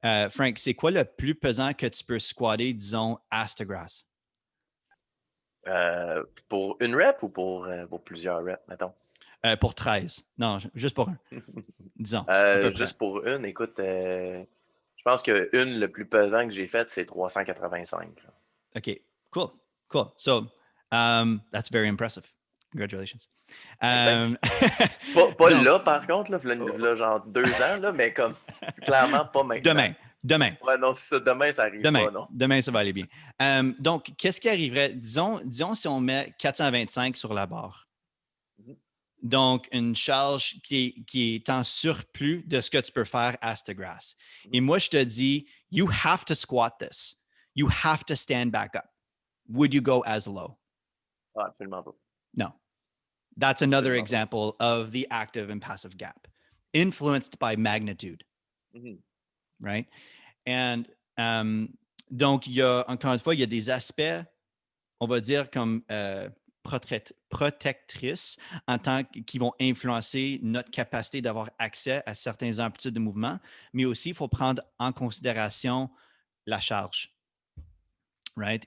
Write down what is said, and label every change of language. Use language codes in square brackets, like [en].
[fr] Frank, c'est quoi le plus pesant que tu peux squatter, disons, ass to grass? Pour une rep ou pour plusieurs reps, mettons? Pour 13. Non, juste pour un. Disons. Juste pour une, écoute, je pense que le plus pesant que j'ai fait, c'est 385. Là. OK, cool. [en] So, that's very impressive. Congratulations. [fr] Pas donc, là, par contre, là, genre 2 ans, là, mais comme clairement pas maintenant. Demain. Ouais, non, si ça, demain, ça arrive pas, non. Demain, ça va aller bien. Donc, qu'est-ce qui arriverait? Disons si on met 425 sur la barre. Donc, une charge qui est en surplus de ce que tu peux faire ass to grass. Et moi, je te dis, [en] you have to squat this. You have to stand back up. Would you go as low? [fr] Ah, absolument pas. [en] No. That's another example of the active and passive gap, influenced by magnitude. Right? [fr] And donc, encore une fois, il y a des aspects, on va dire, comme protectrices qui vont influencer notre capacité d'avoir accès à certaines amplitudes de mouvement, mais aussi, il faut prendre en considération la charge. Right?